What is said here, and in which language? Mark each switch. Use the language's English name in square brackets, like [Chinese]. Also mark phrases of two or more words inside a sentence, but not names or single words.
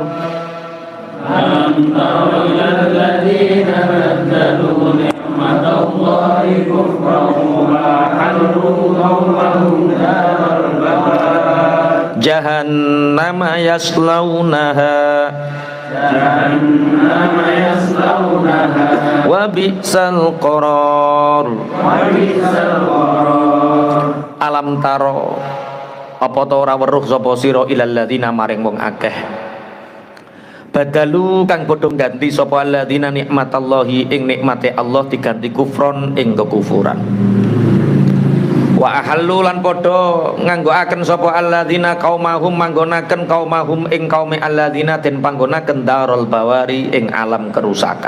[Arabic] ألم تر إلى الذين بدلوا نعمت الله كفرا وأحلوا قومهم دار البوار. جهنم يصلونها وبئس القرار. ألم تر, [Javanese] apa ta ora weruh sapa sira [Arabic] إلى الذين [Javanese] maring wong akeh badalu kang padha ganti sapa alladzina nikmatallahi ing nikmate Allah diganti kufron ing kekufuran. [Arabic] وأحلوا [Javanese] lan padha nganggoaken sapa [Arabic] الذين قومهم [Javanese] manggonaken qaumahum ing kaume alladzina den panggonaken [Arabic] دار البوار [Javanese] ing alam kerusakan.